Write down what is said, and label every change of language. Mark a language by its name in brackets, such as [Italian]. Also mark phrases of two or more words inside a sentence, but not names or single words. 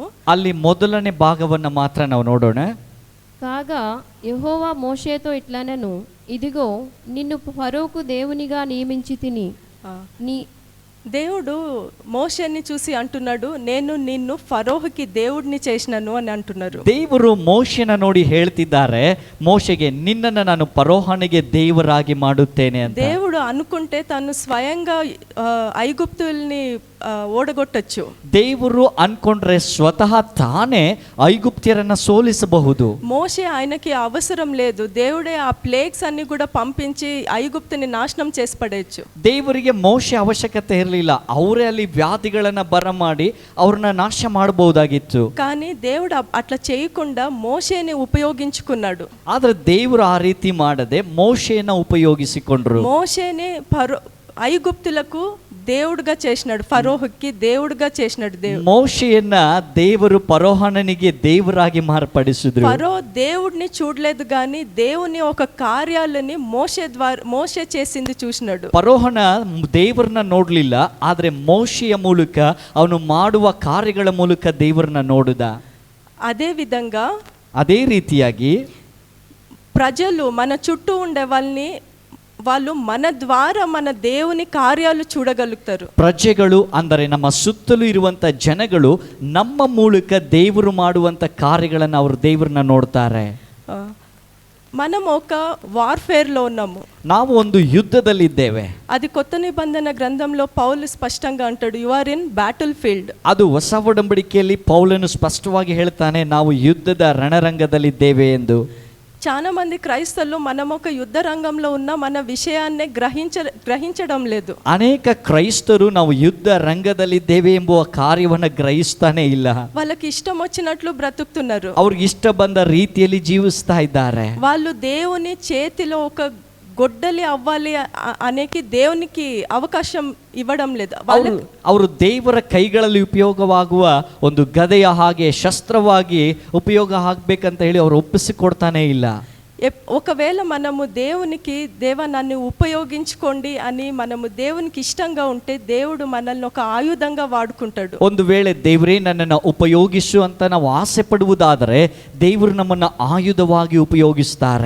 [Kannada] ಅಲ್ಲಿ ಮೊದಲನೇ ಭಾಗವನ್ನು ಮಾತ್ರ ನಾವು ನೋಡೋಣ. [Telugu] కాగా యెహోవా మోషేతో ఇట్లనెను, ఇదిగో నిన్ను ఫరోకు దేవునిగా నియమించి తిని నీ దేవుడు మోషేని చూసి అంటున్నాడు, నేను నిన్ను ఫరోహుకి దేవుడిని చేసినాను అని అంటున్నారు. [Kannada] ದೇವರು ಮೋಶೆನ ನೋಡಿ ಹೇಳ್ತಿದ್ದಾರೆ, ಮೋಶೆಗೆ ನಿನ್ನನ್ನು ನಾನು ಫರೋಹನಿಗೆ ದೇವರಾಗಿ ಮಾಡುತ್ತೇನೆ ಅಂತ. [Telugu] దేవుడు అనుకుంటే తను స్వయంగా ఐగుప్తుల్ని ఓడగొట్టచ్చు. [Kannada] ದೇವರು ಅನ್ಕೊಂಡ್ರೆ ಸ್ವತಃ ತಾನೇ ಐಗುಪ್ತ್ಯರನ್ನ ಸೋಲಿಸಬಹುದು. [Telugu] మోషే ఆయనకి అవసరం లేదు, దేవుడే ఆ ప్లేగ్స్ అన్ని కూడా పంపించి ఐగుప్తుని నాశనం చేసి పడేయచ్చు. [Kannada] ದೇವರಿಗೆ ಮೋಶೆ ಅವಶ್ಯಕತೆ ಇರಲಿಲ್ಲ, ಅವರೇ ಅಲ್ಲಿ ವ್ಯಾಧಿಗಳನ್ನ ಬರಮಾಡಿ ಅವ್ರನ್ನ ನಾಶ ಮಾಡಬಹುದಾಗಿತ್ತು. [Telugu] కానీ దేవుడు అట్లా చేయకుండా మోషేని ఉపయోగించుకున్నాడు. [Kannada] ಆದ್ರೆ ದೇವರು ಆ ರೀತಿ ಮಾಡದೆ ಮೋಶೆಯನ್ನ ಉಪಯೋಗಿಸಿಕೊಂಡ್ರು. [Telugu] మోషేని ఐగుప్తులకు దేవుడుగా చేసినాడు, ఫరోహుకి దేవుడుగా చేసినాడు. [Kannada] మోషెయನ್ನ ದೇವರು ಫರೋಹನಿಗೆ ದೇವರಾಗಿ ಮಾರ್ಪಡಿಸಿದ್ರು. [Telugu] ఫరో దేవుడిని చూడలేదు కానీ దేవుని ఒక కార్యాలని మోషే చేసింది చూసినాడు. [Kannada] ಫರೋಹನ ದೇವರನ್ನ ನೋಡ್ಲಿಲ್ಲ, ಆದ್ರೆ ಮೋಶೆಯ ಮೂಲಕ ಅವನು ಮಾಡುವ ಕಾರ್ಯಗಳ ಮೂಲಕ ದೇವರನ್ನ ನೋಡಿದ. ಅದೇ ರೀತಿಯಾಗಿ [Telugu] ప్రజలు మన చుట్టూ ఉండే వాళ్ళు మన ద్వారా మన దేవుని కార్యాలు చూడగలుగుతారు. [Kannada] ಪ್ರಜೆಗಳು ಅಂದರೆ ನಮ್ಮ ಸುತ್ತಲೂ ಇರುವಂತ ಜನಗಳು ನಮ್ಮ ಮೂಲಕ ದೇವರು ಮಾಡುವಂತ ಕಾರ್ಯಗಳನ್ನು ಅವರು ದೇವರನ್ನ ನೋಡ್ತಾರೆ. [Telugu] మనం ఒక వార్ఫేర్లో ఉన్నాము, [Kannada] ನಾವು ಒಂದು ಯುದ್ಧದಲ್ಲಿದ್ದೇವೆ. [Telugu] అది కొత్త నిబంధన గ్రంథంలో పౌలు స్పష్టంగా అంటాడు, [English] You are in battle field. [Kannada] ಅದು ಹೊಸ ಒಡಂಬಡಿಕೆಯಲ್ಲಿ ಪೌಲನು ಸ್ಪಷ್ಟವಾಗಿ ಹೇಳ್ತಾನೆ, ನಾವು ಯುದ್ಧದ ರಣರಂಗದಲ್ಲಿದ್ದೇವೆ ಎಂದು. [Telugu] చాలా మంది క్రైస్తవులు మనం ఒక యుద్ధ రంగంలో ఉన్న మన విషయాన్ని గ్రహించడం లేదు. [Kannada] ಅನೇಕ ಕ್ರೈಸ್ತರು ನಾವು ಯುದ್ಧ ರಂಗದಲ್ಲಿದ್ದೇವೆ ಎಂಬುವ ಕಾರ್ಯವನ್ನು ಗ್ರಹಿಸ್ತಾನೆ ಇಲ್ಲ. [Telugu] వాళ్ళకి ఇష్టం వచ్చినట్లు బ్రతుకుతున్నారు, [Kannada] ಅವ್ರಿಗೆ ಇಷ್ಟ ಬಂದ ರೀತಿಯಲ್ಲಿ ಜೀವಿಸ್ತಾ ಇದ್ದಾರೆ. [Telugu] వాళ్ళు దేవుని చేతిలో ఒక గొడ్డలి అవ్వాలి అనేకి దేవునికి అవకాశం ఇవ్వడం లేదు. [Kannada] ಅವರು ದೇವರ ಕೈಗಳಲ್ಲಿ ಉಪಯೋಗವಾಗುವ ಒಂದು ಗದೆಯ ಹಾಗೆ ಶಸ್ತ್ರವಾಗಿ ಉಪಯೋಗ ಆಗ್ಬೇಕಂತ ಹೇಳಿ ಅವರು ಒಪ್ಪಿಸಿಕೊಡ್ತಾನೆ ಇಲ್ಲ. [Telugu] ఒకవేళ మనము దేవునికి నన్ను ఉపయోగించుకోండి అని మనము దేవునికి ఇష్టంగా ఉంటే దేవుడు మనల్ని ఒక ఆయుధంగా వాడుకుంటాడు. [Kannada] ಒಂದು ವೇಳೆ ದೇವರೇ ನನ್ನನ್ನು ಉಪಯೋಗಿಸು ಅಂತ ನಾವು ಆಸೆ ಪಡುವುದಾದರೆ ದೇವರು ನಮ್ಮನ್ನ ಆಯುಧವಾಗಿ ಉಪಯೋಗಿಸ್ತಾರೆ.